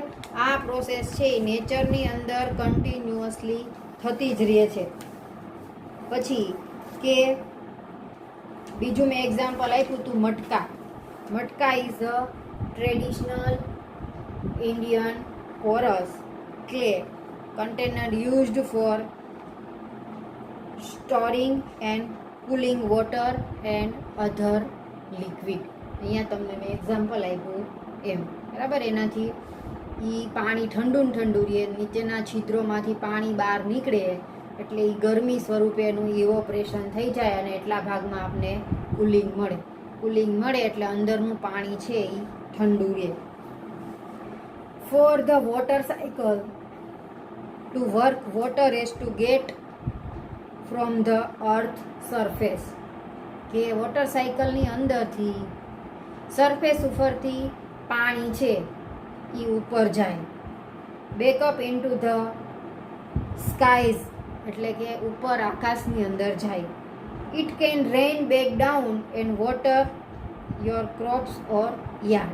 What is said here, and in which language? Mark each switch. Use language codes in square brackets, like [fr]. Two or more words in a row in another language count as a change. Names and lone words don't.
[gu] આ પ્રોસેસ છે એ નેચરની અંદર કન્ટિન્યુઅસલી થતી જ રહે છે. પછી કે બીજું મેં એક્ઝામ્પલ આપ્યું હતું મટકા. [en] matka is a traditional Indian porous clay container used for storing and cooling water and other liquid. [gu] અહીંયા તમને મેં એક્ઝામ્પલ આપ્યું એમ. બરાબર. એનાથી પાણી ઠંડુ ને ઠંડુ રહે, નીચેના છિદ્રોમાંથી પાણી બહાર નીકળે એટલે એ ગરમી સ્વરૂપે એનું ઇવોપરેશન થઈ જાય અને એટલા ભાગમાં આપને કુલિંગ મળે. કુલિંગ મળે એટલે અંદરનું પાણી છે એ ઠંડુ રહે. [en] For the water cycle to work, water has to get from the earth surface. [gu] કે વોટર સાયકલની અંદરથી સરફેસ ઉપરથી પાણી છે એ ઉપર જાય, [en] back up into the skies [gu] એટલે કે ઉપર આકાશની અંદર જાય. [en] It can rain back down and water your crops or yard.